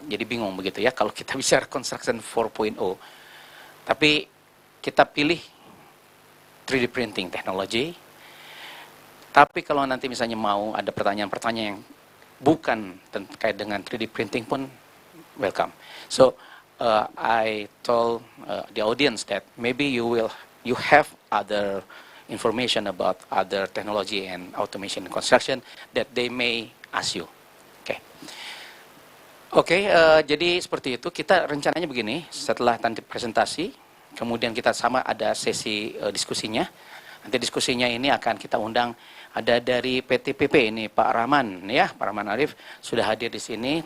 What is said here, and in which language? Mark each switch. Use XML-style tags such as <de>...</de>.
<id>Jadi bingung begitu ya kalau kita bicara construction 4.0. Tapi kita pilih 3D printing technology. Tapi kalau nanti misalnya mau ada pertanyaan-pertanyaan yang bukan terkait dengan 3D printing pun welcome.</id> <en>So I told the audience that maybe you have other information about other technology and automation and construction that they may ask you.</en> <id>Oke, jadi seperti itu. Kita rencananya begini, setelah nanti presentasi, kemudian kita sama ada sesi diskusinya. Nanti diskusinya ini akan kita undang, ada dari PTPP ini Pak Rahman ya, Pak Rahman Arif sudah hadir di sini.</id>